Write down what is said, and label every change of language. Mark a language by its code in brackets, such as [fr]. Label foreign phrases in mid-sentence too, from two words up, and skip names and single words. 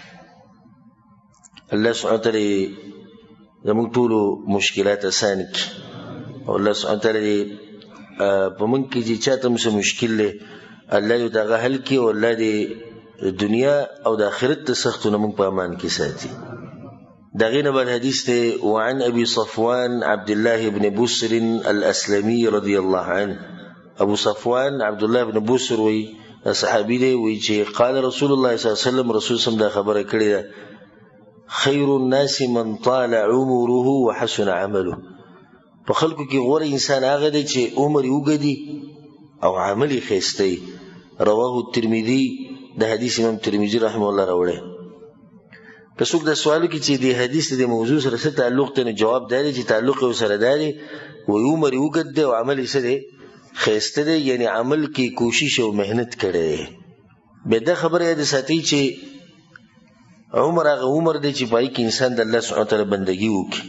[ar] الله سبحانه وتعالی [ps] زموږ ټولو مشکلات اسان کړي، او [ar] الله سبحانه وتعالی [ps] په موږ کې چې چاته هم څه مشکل دی الله دې هغه حل کړي، او الله دې دنیا او د آخرت د سختونه موږ په امان کې ساتي. د هغې نه بعد حدیث دی، [ar] وعن ابي صفوان عبد الله بن بسر الاسلمي رضي الله عنه. [ps] ابو صفوان عبد الله بن بسر وی صحابي دی، وی چې [ar] قال رسول الله صلی الله علیه وسلم، [ps] رسول [ar] صلی الله علیه وسلم [ps] دا خبره کړې ده، [ar] خیر الناس من طال عمره وحسن عمله. [ps] په خلکو کې غوره انسان هغه دی چې عمر یې اوږدي او عمل یې ښایسته وي. [ar] رواه الترمذي، [ps] د حدیث امام ترمذي [ar] رحمه الله [ps] راوړی. که څوک دا سوال وکړي چې د حدیث د موضوع سره څه تعلق دی، نو جواب دا دی چې تعلق یې ورسره دا دی، وایي عمر یې اوږد دی او عمل یې څه دی، ښایسته دی، یعنې عمل کې کوشش او محنت کړی دی. بیا دا خبره یاد ساتئ چې عمر هغه عمر دی چې په هغې کې انسان د [ar] الله سبحانه وتعالی [ps] بندګي وکړي.